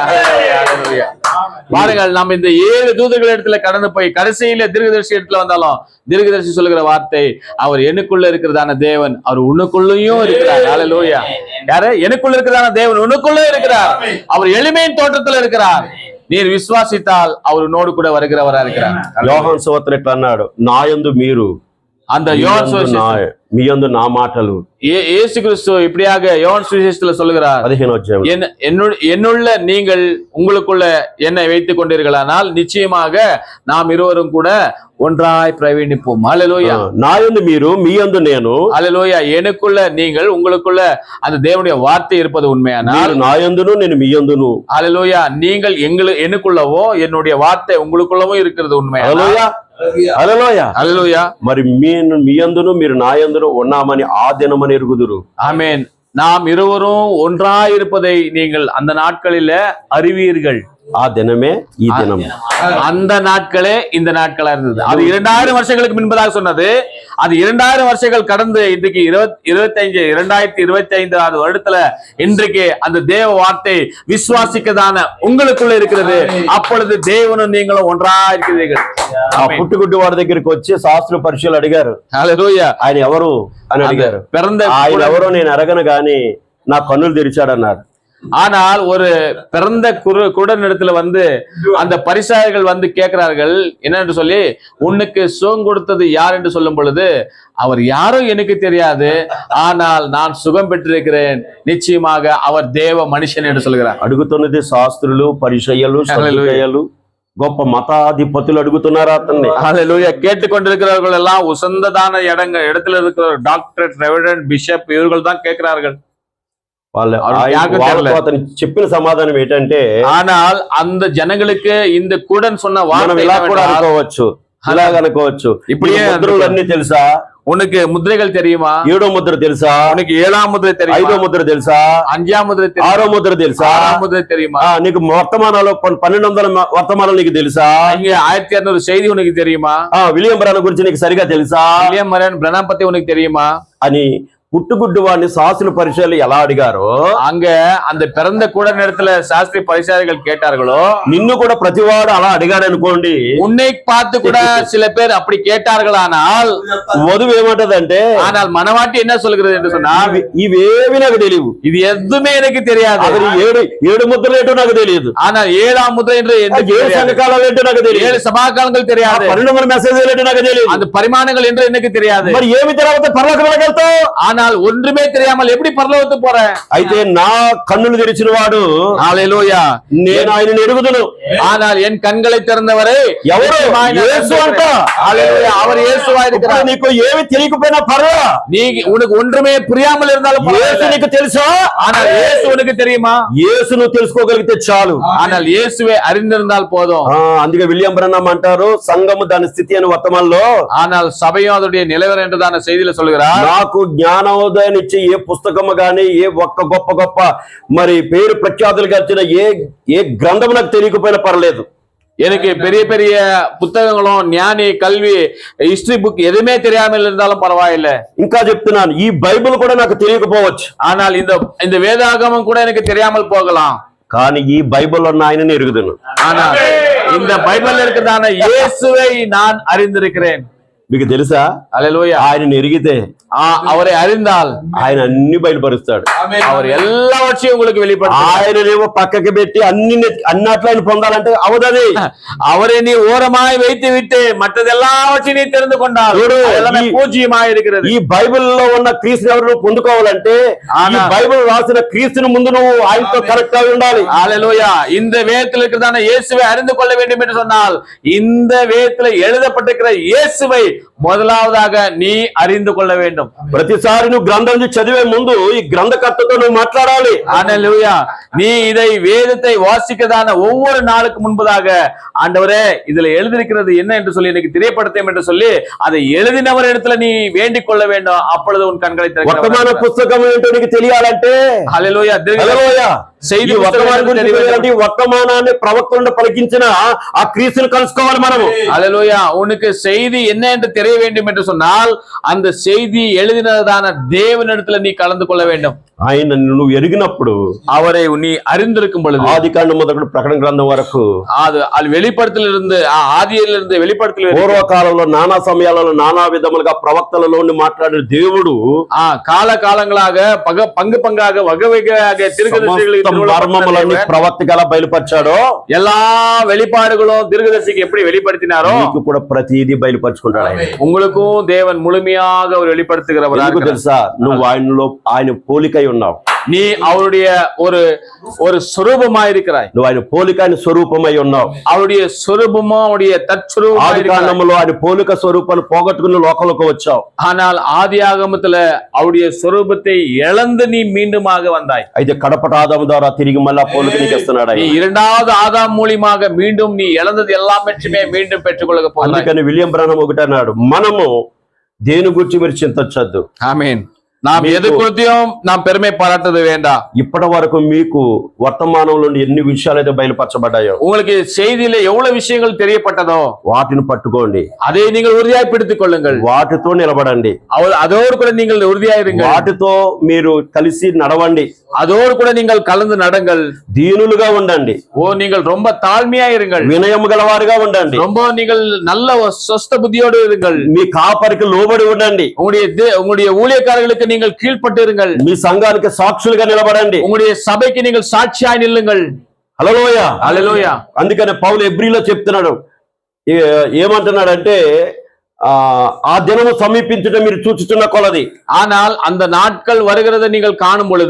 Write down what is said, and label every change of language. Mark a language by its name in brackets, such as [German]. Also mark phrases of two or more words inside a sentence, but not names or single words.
[Tamil] பாருங்கள், நாம் இந்த 7 தூதர்கள் இடத்துல கடந்து போய் கடைசியில தீர்க்கதரிசி இடத்துல வந்தாலும் தீர்க்கதரிசி சொல்லுகிற வார்த்தை, அவர் எனக்குள்ள இருக்கிறதான தேவன் அவர் உனக்குள்ளயும் இருக்கிறார். ஹல்லேலூயா. யாரு? எனக்குள்ள இருக்கிறதான தேவன் உனக்குள்ள இருக்கிறார். அவர் எளிமையின் தோற்றத்துல இருக்கிறார். நீர் விசுவாசித்தால் அவர் உன்னோடு கூட வருகிறவரா இருக்கிறார். [Telugu] యోహాను సువార్తలో ఇట్లా అన్నాడు, నా యందు మీరు, [Tamil] அந்த யோவான் சுவிசேஷம், [Telugu] మీ యందు నా మాటలు. [Tamil] இயேசு கிறிஸ்து இப்படியாக யோவான் சுவிசேஷத்துல சொல்லுகிறார், [Telugu] 15వ అధ్యాయం, [Tamil] என்னுள்ள நீங்கள் உங்களுக்குள்ள என்னை வைத்துக் கொண்டீர்களானால் நிச்சயமாக நாம் இருவரும் கூட ஒன்றாய் பிரவீணிப்போம். ஹல்லேலூயா. [Telugu] నా యందు మీరు, మీ యందు నేను. [Tamil] ஹல்லேலூயா. எனக்குள்ள நீங்கள் உங்களுக்குள்ள அந்த தேவனுடைய வார்த்தை இருப்பது உண்மையானால், [Telugu] నా యందును నేను మీ యందును. [Tamil] ஹல்லேலூயா, நீங்கள் எனக்குள்ளவோ என்னுடைய வார்த்தை உங்களுக்குள்ளவோ இருக்கிறது உண்மையானால், [Telugu] హల్లెలూయా. [Tamil] ஹல்லேலூயா. [Telugu] మరి మీ యందును మీరు నా యందును ఉన్నామని ఆ దినమని ఎరుగుదురు. [Tamil] ஆமென். நாம் இருவரும் ஒன்றாய் இருப்பதை நீங்கள் அந்த நாட்களில அறிவீர்கள். [Telugu] ఆ దినమే ఈ దినం. [Tamil] அந்த நாட்களே இந்த நாட்களா இருந்தது. அது 2000 வருஷங்களுக்கு முன்பதாக சொன்னது. அது 2000 வருஷங்கள் கடந்து இன்றைக்கு 2025 வருடத்துல இன்றைக்கு அந்த தேவ வார்த்தை விசுவாசிக்கதான உங்களுக்குள்ள இருக்கிறது. அப்பொழுது தேவனும் நீங்களும் ஒன்றா இருக்கிறீர்கள். [Telugu] ఆ పుట్టుగుడ్డి వాడి దగ్గరికి వచ్చి శాస్త్ర పరీక్షలు అడిగారు, హల్లెలూయా, ఆయన ఎవరు అని అడిగారు. ఆయన ఎవరో నేను అడగను గాని నా కన్నులు తెరిచాడన్నారు. [Tamil] ஆனால் ஒரு பிறந்த குருடனிடத்துல வந்து அந்த பரிசாயர்கள் வந்து கேட்கிறார்கள், என்னன்னு சொல்லி, உனக்கு சுகம் கொடுத்தது யார் என்று சொல்லும் பொழுது, அவர் யாரும் எனக்கு தெரியாது, ஆனால் நான் சுகம் பெற்றிருக்கிறேன், நிச்சயமாக அவர் தேவ மனுஷன் என்று சொல்கிறார். [Telugu] అడుగుతున్నది శాస్త్రులు, పరిసయ్యులు, సదుకాయలు, గొప్ప మతాధిపతులు అడుగుతున్నారు అతన్ని. [Tamil] ஹல்லேலூயா. கேட்டுக்கொண்டிருக்கிறவர்கள் எல்லாம் உசந்ததான இடத்துல இருக்கிற டாக்டர், ரெவரண்ட், பிஷப் இவர்கள் தான் கேட்கிறார்கள். [Telugu] అతను చెప్పిన సమాధానం ఏంటంటే, [Tamil] ஆனால் அந்த ஜனங்களுக்கு இந்த கூடன் சொன்ன வார்த்தை [Telugu] ఇలా కూడా అనుకోవచ్చు, ఇలాగ అనుకోవచ్చు. [Tamil] இப்படியே [Telugu] ముద్రలు అన్ని తెలుసా? [Tamil] உனக்கு ముద్రகள் தெரியுமா? [Telugu] 7వ ముద్ర తెలుసా? [Tamil] உனக்கு 7ஆம் முத்திரை தெரியுமா? [Telugu] 5వ ముద్ర తెలుసా? [Tamil] 5ஆம் முத்திரை தெரியுமா? [Telugu] 6వ ముద్ర తెలుసా? [Tamil] 6ஆம் முத்திரை தெரியுமா? [Telugu] నీకు వర్తమానాలు 1200 వర్తమానాలు నీకు తెలుసా? [Tamil] இங்க 1200 செய்தி உனக்கு தெரியுமா? [Telugu] విలియం బ్రహ్నాం గురించి నీకు సరిగా తెలుసా? [Tamil] வில்லியம் బ్రహ్నాం பத்தி உனக்கு தெரியுமா [Telugu] అని పుట్టుగుడ్డు వాడిని శాస్త్ర పరిచయాలు ఎలా అడిగారో, [Tamil] அங்க அந்த பிறந்த கூட நேரத்துல சாஸ்திரி பரிசாரிகள் கேட்டார்களோ, [Telugu] నిన్ను కూడా ప్రతివాడు అలా అడిగాడు అనుకోండి. [Tamil] உன்னை பார்த்து கூட சில பேர் அப்படி கேட்டார்களானால், [Telugu] వధువు ఏమంటదంటే, [Tamil] ஆனால் மனவாட்டி என்ன சொல்கிறது என்று சொன்னால், [Telugu] ఇవేవి నాకు తెలియవు, [Tamil] இது எதுவுமே எனக்கு தெரியாது, [Telugu] అది ఏడు ముద్రలు ఏంటో నాకు తెలియదు, [Tamil] ஆனால் 7ஆம் ముద్ర என்று [Telugu] 7 సంఘకాలాలు ఏంటో నాకు తెలియదు, [Tamil] 7 సభాకాలங்கள் தெரியாது, [Telugu] 12 మెసేజ్లు ఏంటో నాకు తెలియదు, [Tamil] அந்த பரிமாணங்கள் என்று எனக்கு தெரியாது. [Telugu] మరి ఏమి తర్వాత పరలోకంలోకి వెళ్తావు? [Tamil] ஆனால் ஆனால் ஒன்றுமே தெரியாமல் எப்படி பரலோகத்துக்கு போற? [Telugu] అయితే నా కన్నులు తెరిచిన వాడు హల్లెలూయా. నేను ఆయనను ఎరుగుదును. [Tamil] ஆனால் என் கண்களை திறந்தவரை [Telugu] ఎవరు? యేసు అంట. హల్లెలూయా. [Tamil] அவர் இயேசுவா இருக்கிறார். [Telugu] నీకు ఏమి తెలియకపోయినా పర్వాలా, [Tamil] நீ உனக்கு ஒன்றுமே புரியாமல் இருந்தாலும் [Telugu] యేసు నీకు తెలుసా? [Tamil] ஆனால் இயேசு உனக்கு தெரியுமா? [Telugu] యేసు నువ్వు తెలుసుకోగలిగితే చాలు. [Tamil] ஆனால் இயேசுவை அறிந்திருந்தால் போதும். [Telugu] అందుకే విలియం బ్రహ్మం అంటారు, సంఘము దాని స్థితి అని వర్తమానంలో, [Tamil] ஆனால் சபையும் அதோடைய நிலவரம் என்றுதான செய்தியில சொல்கிறார். [Telugu] నాకు జ్ఞానోదయం ఇచ్చే ఏ పుస్తకము గాని, ఏ ఒక్క గొప్ప గొప్ప మరి పేరు ప్రఖ్యాతులు గడిచిన ఏ గ్రంథము నాకు తెలియకపోయినా పర్లేదు. [Tamil] எனக்கு பெரிய பெரிய புத்தகங்களும் ஞானி கல்வி [English] history book [Tamil] எதுவுமே தெரியாமல் இருந்தாலும் பரவாயில்லை. [Telugu] ఇంకా చెప్తున్నాను, ఈ బైబిల్ కూడా నాకు తెలియకపోవచ్చు, [Tamil] ஆனால் இந்த வேதாகமம் கூட எனக்கு தெரியாமல் போகலாம். [Telugu] కానీ ఈ బైబిల్లో ఉన్న ఆయనని ఎరుగుదును. [Tamil] ஆனால் இந்த பைபிள்ல இருக்கிறதான இயேசுவை நான் அறிந்திருக்கிறேன். [Telugu] మీకు తెలుసా? హల్లెలూయా. ఆయనని ఎరిగితే, [Tamil] அவரை அறிந்தால் [Telugu] ఆయన అన్ని బయలుపరుస్తాడు. [Tamil] அவர் எல்லாவற்றையும் உங்களுக்கு வெளிப்படுத்துவார். [Telugu] ఆయననేమో పక్కకి పెట్టి అన్నట్లు ఆయన పొందాలంటే అవదది. [Tamil] அவரை நீ ஓரமாய் வைத்து விட்டு மற்றதெல்லாவற்றையும் நீ தெரிந்து கொண்டால் எல்லாமே பூஜ்யமாய் இருக்கிறது. [Telugu] ఈ బైబిల్లో ఉన్న క్రీస్తుని ఎవరు పొందుకోవాలంటే, ఈ బైబిల్ రాసిన క్రీస్తుని ముందు నువ్వు ఆయనతో కనెక్ట్ అయి ఉండాలి. హల్లెలూయా. [Tamil] இந்த வேதத்தில் இருக்கிறதான இயேசுவை அறிந்து கொள்ள வேண்டும் என்று சொன்னால், இந்த வேதத்தில் எழுதப்பட்டிருக்கிற இயேசுவை முதலாவதாக நீ அறிந்து கொள்ள வேண்டும். [Telugu] ప్రతిసారి నువ్వు గ్రంథం చదివే ముందు ఈ గ్రంథకర్తతో నువ్వు మాట్లాడాలి. హల్లెలూయా. [Tamil] நீ இதை வேதத்தை வாசிக்கிறதான ஒவ்வொரு நாளுக்கு முன்பதாக, ஆண்டவரே இதுல எழுதியிருக்கிறது என்ன என்று சொல்லி எனக்கு தெரியப்படுத்தும் என்று சொல்லி அதை எழுதினவர் இடத்துல நீ வேண்டிக் கொள்ள வேண்டும். அப்பொழுது உன் கண்களை திறக்கும். [Telugu] వర్తమాన పుస్తకం ఏంటో నీకు తెలియాలంటే, హల్లెలూయా, హల్లెలూయా, [Tamil] செய்தி [Telugu] వర్తమానాన్ని ప్రవక్తలను పలికించిన ఆ క్రీస్తుని కలుసుకోవాలి మనము. హల్లెలూయా. [Tamil] உனக்கு செய்தி என்ன என்று தெரிய வேண்டும் என்று சொன்னால், அந்த செய்தி எழுதினதான தேவனிடத்துல நீ கலந்து கொள்ள வேண்டும். [Telugu] ఆయన నువ్వు ఎరిగినప్పుడు, [Tamil] அவரை நீ அறிந்திருக்கும் பொழுது, [Telugu] ఆదికాండం మొదలు ప్రకటన గ్రంథం వరకు, [Tamil] அது வெளிப்படுத்தலிருந்து ఆదిயிலிருந்து வெளிப்படுத்தல் [Telugu] పూర్వకాలంలో నానా సమయాలలో నానా విధములుగా ప్రవక్తలలోని మాట్లాడిన దేవుడు కాలకాలంగా పంగు పంగాக వగ వగగా தீர்க்கதரிசிகளுக்கு మర్మములన్నీ ప్రవక్తగా బయలుపరిచాడో, [Tamil] எல்லா வெளிப்பாடுகளும் தீர்க்கதரிசிக்கு எப்படி வெளிப்படுத்தினாரோ, [Telugu] నీకు కూడా ప్రతిదీ బయలుపరుచుకుంటాడు ఆయన. [Tamil] உங்களுக்கும் தேவன் முழுமையாக அவர் வெளிப்படுத்துகிறவராக. [Telugu] తెలుసా, నువ్వు ఆయన పోలికై ఉన్నావు. [Tamil] நீ அவருடைய ஒரு சொரூபமா இருக்கிறாய். [Telugu] నువ్వు ఆయన పోలిక, ఆయన స్వరూపమై ఉన్నావు. [Tamil] அவருடைய சொரூபமும் அவருடைய தற்சொரூபமும். [Telugu] ఆదికాండములో ఆయన పోలిక స్వరూపాన్ని పోగొట్టుకుని లోకంలోకి వచ్చావు. [Tamil] ஆனால் ஆதியாகமத்துல அவருடைய சொரூபத்தை இழந்து நீ மீண்டுமாக வந்தாய். [Telugu] అయితే కడపట ఆదాము ద్వారా తిరిగి మళ్ళా పోలిక నీకు ఇస్తున్నాడు. [Tamil] நீ இரண்டாவது ஆதாம் மூலமாக மீண்டும் நீ இழந்தது எல்லாமே மீண்டும் பெற்றுக்கொள்ள போகிறாய். [Telugu] అందుకని విలియం బ్రహ్మం ఒకటి అన్నాడు, మనము దేని గురించి మీరు చింతించొద్దు. ఆమేన్. [Tamil] நாம் எது குறித்தும் நாம் பெருமை பாராட்டது வேண்டாம். [Telugu] ఇప్పటి వరకు మీకు వర్తమానంలో ఎన్ని విషయాలు అయితే బయలుపరచబడ్డాయో, [Tamil] உங்களுக்கு செய்தியில எவ்வளவு விஷயங்கள் தெரியப்பட்டதோ [Telugu] వాటిని పట్టుకోండి. [Tamil] அதை நீங்கள் உறுதியாய் பிடித்துக் கொள்ளுங்கள். [Telugu] వాటితో నిలబడండి. [Tamil] அதோடு கூட நீங்கள் உறுதியாயிருங்கள். [Telugu] వాటితో మీరు కలిసి నడవండి. [Tamil] அதோடு கூட நீங்கள் கலந்து நடங்கள். [Telugu] దీనులుగా ఉండండి. [Tamil] நீங்கள் ரொம்ப தாழ்மையா இருங்கள். [Telugu] వినయం గలవారుగా ఉండండి. [Tamil] ரொம்ப நீங்கள் நல்ல சொஸ்த புத்தியோடு இருங்கள். [Telugu] మీ కాపరికి లోబడి ఉండండి. [Tamil] உங்களுடைய ஊழியக்காரர்களுக்கு நீங்கள் கீழ்ப்பட்டிருங்கள். [Telugu] మీ సంఘానికి సాక్షులుగా నిలబడండి. [Tamil] உங்களுடைய సభకి நீங்கள் சாட்சியாய் நில்லுங்கள். [Telugu] హల్లెలూయా, హల్లెలూయా. అందుకనే పౌలు హెబ్రీలో చెప్తున్నాడు, ఏమంటున్నాడంటే, ఆ దినము సమీపించడం మీరు చూచుచున్న కొలది. [Tamil] ஆனால் அந்த நாட்கள் வருகிறதை நீங்கள் காணும் பொழுது